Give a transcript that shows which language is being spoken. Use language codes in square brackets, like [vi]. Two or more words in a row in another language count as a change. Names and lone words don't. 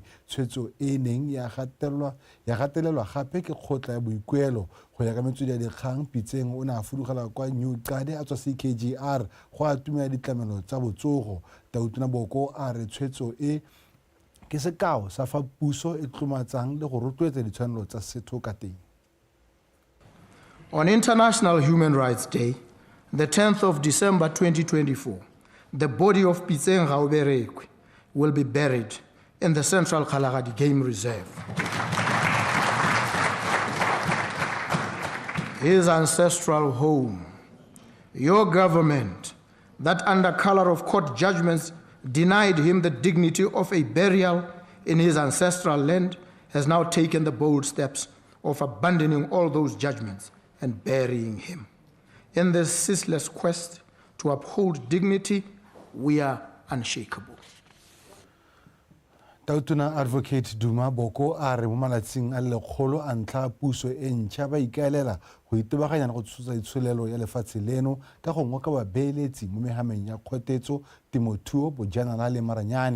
[tn] Tshwetso e neng ya gatelelwa gape ke kgotla ya boikuelo go ya ka metswedi ya dikgang. Pitseng o ne a fudugela kwa New Qadi a tswa CKGR go atumela ditlamelo tsa botsogo. Tautona Boko a re tshwetso e ke sekao sa fa puso e tlomatsang le go rotloetsa ditshwanelo tsa setho ka teng. [en] On International Human Rights Day, the 10th of December 2024, the body of Pitseng Gauberekwe will be buried in the Central Kalahari Game Reserve. His ancestral home, your government, that under color of court judgments denied him the dignity of a burial in his ancestral land, has now taken the bold steps of abandoning all those judgments and burying him. In this ceaseless quest to uphold dignity, we are unshakable. [tn] Tautona Advocate Duma Boko a re mo malatsing a lekgolo a ntlha puso e ntšha ba ikaelela go itebaganya go tshosa itsholelo ya lefatshe leno ka go ngoka babeeletsi mo megameng ya kgotetso, temothuo, bojanala le maranyane.